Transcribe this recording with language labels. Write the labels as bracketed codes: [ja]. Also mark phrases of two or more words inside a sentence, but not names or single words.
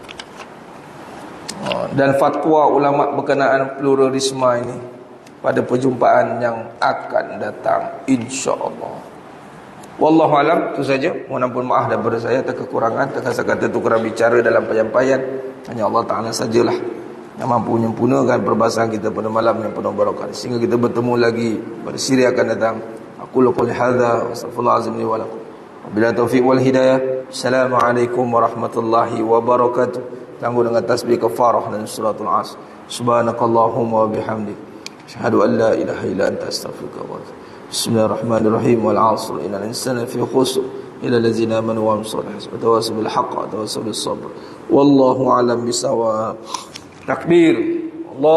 [ms] Dan fatwa ulama berkenaan pluralisme ini pada perjumpaan yang akan datang, [ar] إن شاء الله. والله أعلم, [ms] itu saja. Mohon ampun maaf daripada saya atas kekurangan, atas kata tu kurang bicara dalam penyampaian. Hanya Allah Taala sajalah yang mampu menyempurnakan perbahasan kita pada malam yang penuh barakah. Sehingga kita bertemu lagi pada siri akan datang. [ar] أقول قولي هذا وأستغفر الله العظيم لي ولكم. وبالله التوفيق والهداية. السلام عليكم ورحمة الله وبركاته. [ms] Tangguh dengan tasbih kafarah dan suratul Asr. [ar] سبحانك اللهم وبحمدك، أشهد أن لا إله إلا أنت، أستغفرك وأتوب. بسم الله الرحمن الرحيم. والعصر إن الإنسان لفي خسر إلا الذين آمنوا وعملوا الصالحات وتواصوا بالحق وتواصوا بالصبر. والله أعلم بالصواب. تكبير.